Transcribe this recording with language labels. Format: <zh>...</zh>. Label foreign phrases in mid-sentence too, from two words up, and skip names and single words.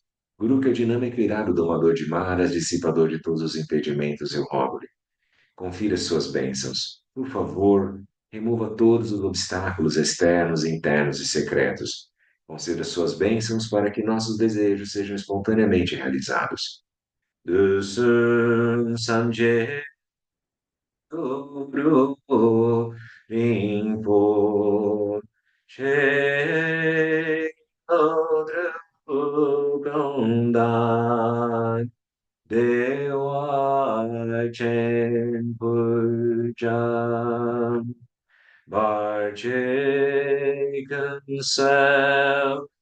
<pt>Guru que é dinâmico irado, domador de maras, dissipador de todos os impedimentos, eu rogo-lhe. Confira suas bênçãos. Por favor, remova todos os obstáculos externos, internos e secretos. Conceda suas bênçãos para que nossos desejos sejam espontaneamente realizados. Dusun Samje Guru Rinpo Che Odru Gondan Dewa Chen Pujan Barche Kansel</pt>